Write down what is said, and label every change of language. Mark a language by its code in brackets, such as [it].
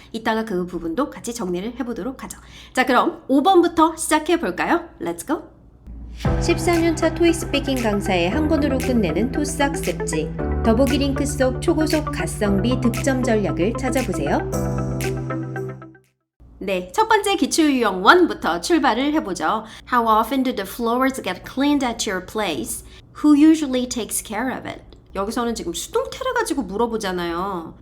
[ko] 이따가 그 부분도 같이 정리를 해보도록 하죠. 자, 그럼 5번부터 시작해 볼까요? [en] Let's go! [ko] 14년차 토익 스피킹 강사의 한 권으로 끝내는 토스 학습지 더보기 링크 속 초고속 가성비 득점 전략을 찾아보세요. 네, 첫 번째 기출유형 1부터 출발을 해보죠. [en] How often do the floors get cleaned at your place? Who usually takes care of it? [ko] 여기서는 지금 수동태를 가지고 물어보잖아요.